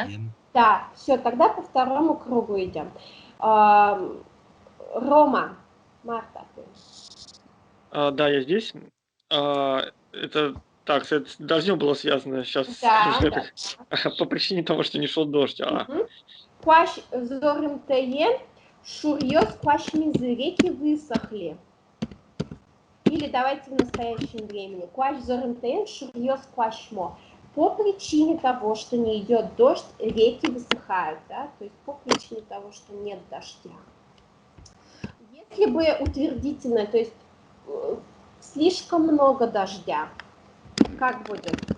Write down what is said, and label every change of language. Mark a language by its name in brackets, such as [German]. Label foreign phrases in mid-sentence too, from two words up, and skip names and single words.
[Russian] Да, все, тогда по второму кругу идем. Рома, Марта, ты. Да, я здесь. Это так, это должно было связано сейчас Да. по причине того, что не шел дождь. [Udmurt] Куаш зорым теен, шурьёс куаш мизы, [Russian] реки высохли. Или давайте в настоящем времени. [Udmurt] Куаш зорым теен, шурьёс куашмо. [Russian] По причине того, что не идет дождь, реки высыхают, да? То есть по причине того, что нет дождя. Если бы утвердительное, то есть слишком много дождя, как будет?